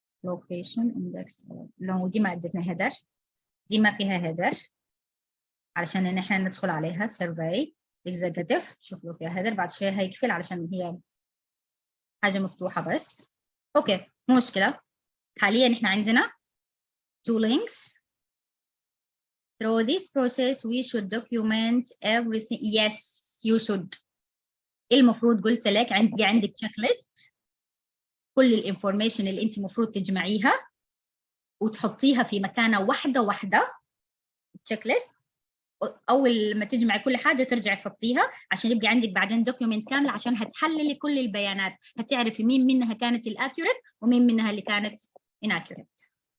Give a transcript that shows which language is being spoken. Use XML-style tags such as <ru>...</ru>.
<ar>location index، لو دي ما ادتنا هيدر، دي ما فيها هيدر علشان ان احنا ندخل عليها</ar> <en>survey executive.</en> <ar>شوف لو فيها هيدر بعد شويه هيقفل علشان هي حاجه مفتوحه بس. اوكي مو مشكله. حاليا احنا عندنا</ar> <en>two links. Through this process we should document everything. Yes you should.</en> <ar>المفروض قلت لك عندك تشيك ليست، كل الانفورميشن اللي انت المفروض تجمعيها وتحطيها في مكانه واحده تشيك ليست، اول ما تجمعي كل حاجه ترجعي تحطيها عشان يبقى عندك بعدين دوكيومنت كامل، عشان هتحللي كل البيانات، هتعرفي مين منها كانت الاكيوريت ومين منها اللي كانت inaccurate.</ar>